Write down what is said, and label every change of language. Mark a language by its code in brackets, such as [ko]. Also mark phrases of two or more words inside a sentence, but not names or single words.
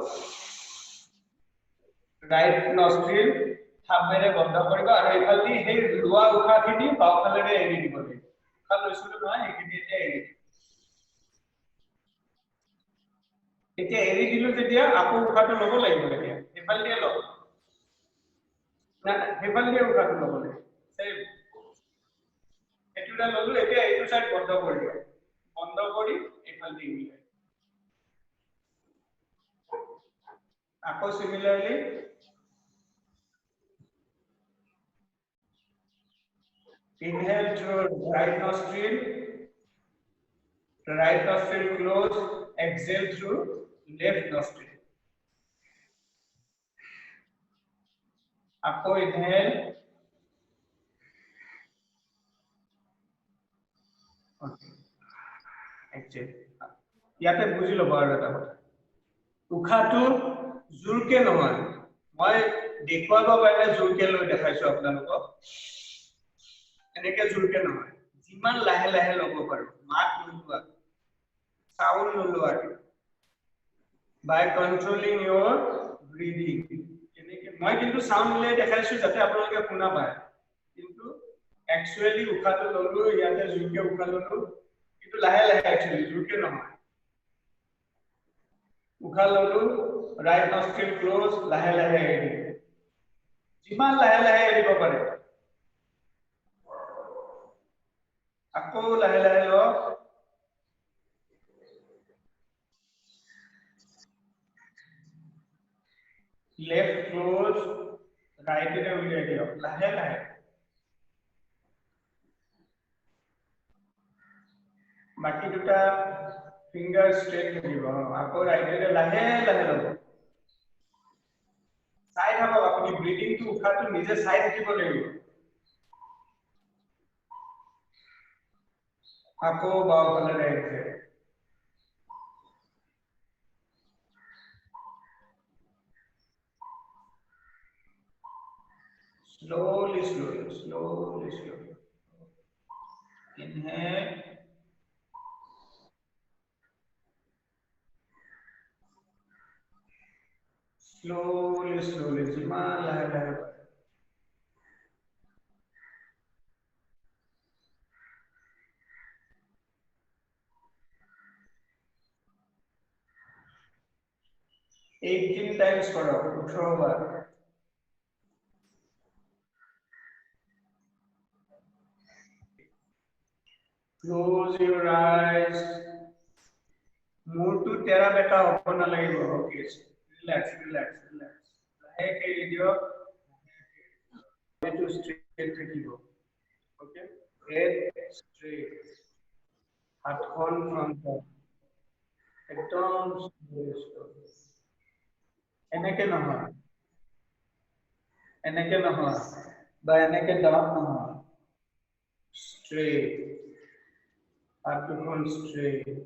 [en] right nostril [as] থাম্বেৰে বন্ধ কৰিব আৰু এইফালে সেই লোৱা উশাহখিনি বাওঁফালেৰে এৰি দিব লাগিব উশাহ লৈছিলো নহয় এইখিনি এতিয়া এৰি এতিয়া এৰি দিলো যেতিয়া আকৌ উশাহটো ল'ব লাগিব এতিয়া এইফালে দিয়ে লওক না সেইফালে দিয়ে উশাহটো ল'ব লাগিব সেই এটুটা ললো এতিয়া এইটো সাইড বন্ধ কৰি দিও বন্ধ কৰি এইফালে দিয়ে মিলাই [en] আকৌ সিমিলারলি inhale through right nostril close exhale through left nostril [as] আকৌ [en] inhale exhale [as] ইয়াতে বুজি লব আৰু এটা কথা উশাহটো জোৰকে নহয় মই দেখুৱাব কাৰণে জোৰকে লৈ দেখাইছো আপোনালোকক এনেকে জোৰকে নহয় যিমান লাহে লাহে ল'ব পাৰো মাত নোলোৱা সাউন্ড নোলোৱা [en] by controlling your breathing [as] এনেকে মই কিন্তু সাউন্ড লৈ দেখাইছো যাতে আপোনালোকে শুনা পায় কিন্তু একচুয়ালি উশাহটো ললো ইয়াতে জোৰকে উশাহ ললো কিন্তু লাহে লাহে একচুয়ালি জোৰকে নহয় উশাহ ললো [en] right nostril close [as] লাহে লাহে এৰি যিমান লাহে লাহে এৰিব পাৰে আকৌ লাহে লাহে ল [en] left close right [as] এৰে উলিয়াই দিয়ক লাহে লাহে বাকি দুটা [en] finger straight [as] থাকিব আকৌ রাইট এৰে লাহে লাহে ল'ব চাই থাকক আপুনি [en] breathing to [as] উশাহটো নিজে চাই থাকিব লাগিব আকৌ বাওঁফালে [en] right slowly inhale slowly [as] যিমান লাহে লাহে পাৰে [en] 18 times [as] কৰক 18 বাৰ [en] close your eyes [as] মূৰটো তেৰা বেকা হ'ব নালাগিব [en] okay relax [as] লাহেকে এৰি দিয়ক এইটো ষ্ট্ৰেট থাকিব [en] okay head straight [as] হাতখন ফ্ৰণ্টত একদম এনেকে নহয় বা এনেকে ডাউন নহয় ষ্ট্ৰেট হাত দুখন ষ্ট্ৰেট